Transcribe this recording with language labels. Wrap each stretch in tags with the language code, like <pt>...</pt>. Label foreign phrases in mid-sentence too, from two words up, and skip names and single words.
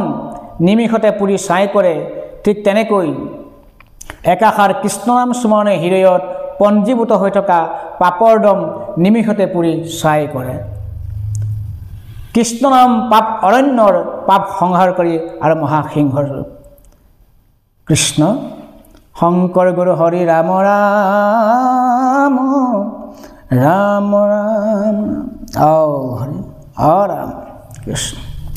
<as>নিমিষতে পুৰি ছাই কৰে ঠিক তেনেকৈ একাষাৰ কৃষ্ণনাম স্মৰণে হৃদয়ত পঞ্জীভূত হৈ থকা পাপৰ দম নিমিষতে পুৰি ছাই কৰে কৃষ্ণনাম পাপ অৰণ্যৰ পাপ সংহাৰ কৰি আৰু মহাসিংহৰ কৃষ্ণ শংকৰ গুৰু হৰি ৰাম ৰাম राम राम राम। ओ हरि, ओ राम कृष्ण।</as>